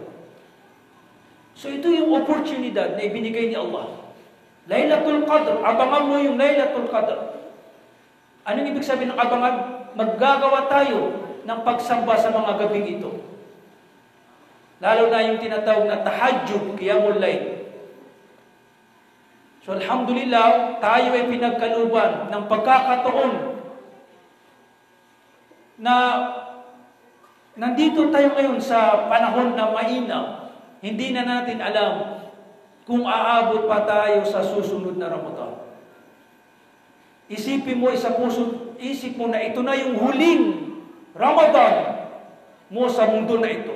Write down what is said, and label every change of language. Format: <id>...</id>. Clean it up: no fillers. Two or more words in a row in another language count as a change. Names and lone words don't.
<tl>So ito yung oportunidad na ibinigay ni Allah. Laylatul Qadr, abangan mo yung Laylatul Qadr. Anong ibig sabihin ng abangan? Maggagawa tayo ng pagsamba sa mga gabing ito. Lalo na yung tinatawag na tahajjud,</tl> <ar>قيام الليل.</ar> <tl>So alhamdulillah, tayo ay pinagkaluban ng pagkakataon na nandito tayo ngayon sa panahon na mainam. Hindi na natin alam kung aabot pa tayo sa susunod na Ramadan. Isipin mo, isip mo na ito na yung huling Ramadan mo sa mundo na ito.</tl>